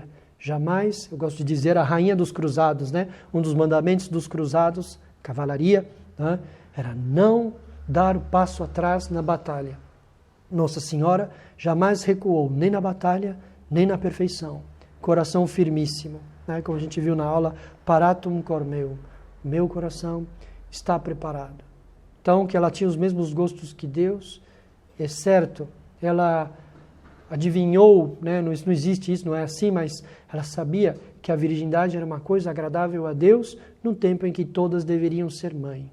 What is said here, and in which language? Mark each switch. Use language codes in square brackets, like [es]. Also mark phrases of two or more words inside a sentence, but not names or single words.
[pt] Jamais, eu gosto de dizer, a rainha dos cruzados, né, um dos mandamentos dos cruzados, cavalaria, né, era não dar o passo atrás na batalha. Nossa Senhora jamais recuou, nem na batalha, nem na perfeição. Coração firmíssimo, né, como a gente viu na aula, [la] paratum cor meum. [pt] Meu coração está preparado. Então, que ela tinha os mesmos gostos que Deus, é certo, ela adivinhou, né? Não existe isso, não é assim, mas ela sabia que a virgindade era uma coisa agradável a Deus num tempo em que todas deveriam ser mãe.